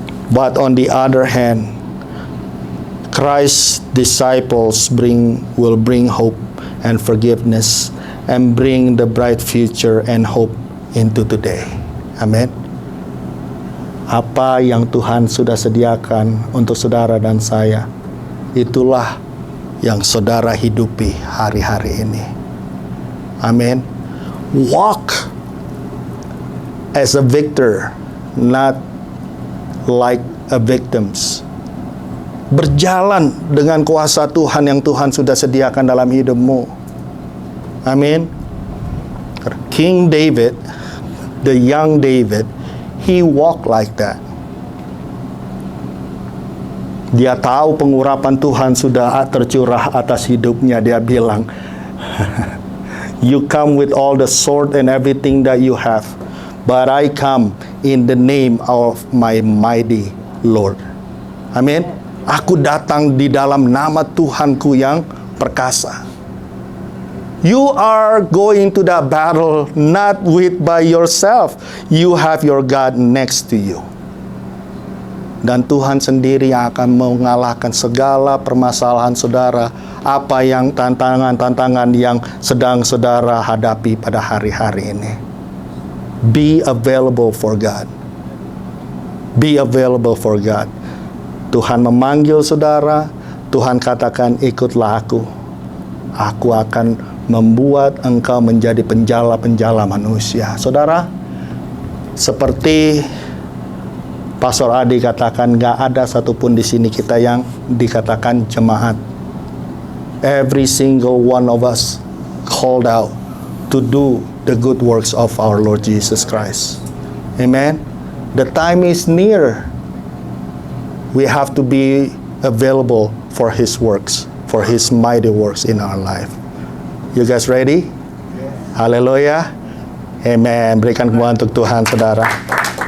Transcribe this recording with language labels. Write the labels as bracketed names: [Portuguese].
[English] But on the other hand, Christ's disciples will bring hope and forgiveness, and bring the bright future and hope into today. Amen. [Indonesian] Apa yang Tuhan sudah sediakan untuk saudara dan saya, itulah yang saudara hidupi hari-hari ini. Amin. [English] Walk as a victor, not like a victims. [Indonesian] Berjalan dengan kuasa Tuhan yang Tuhan sudah sediakan dalam hidupmu. Amin. [English] King David, the young David, he walked like that. [Indonesian] Dia tahu pengurapan Tuhan sudah tercurah atas hidupnya. Dia bilang, [English] you come with all the sword and everything that you have, but I come in the name of my mighty Lord. [Indonesian] Amin. Aku datang di dalam nama Tuhanku yang perkasa. [English] You are going to that battle not by yourself. You have your God next to you. [Indonesian] Dan Tuhan sendiri yang akan mengalahkan segala permasalahan saudara, apa yang tantangan-tantangan yang sedang saudara hadapi pada hari-hari ini. [English] Be available for God. Be available for God. [Indonesian] Tuhan memanggil saudara, Tuhan katakan, ikutlah aku. Aku akan membuat engkau menjadi penjala-penjala manusia. Saudara, seperti Pastor Adi katakan, gak ada satupun di sini kita yang dikatakan jemaat. [English] Every single one of us called out to do the good works of our Lord Jesus Christ. Amen. The time is near. We have to be available for His works, for His mighty works in our life. You guys ready? [Indonesian] Haleluya. Amen. Berikan kemuliaan untuk Tuhan, saudara.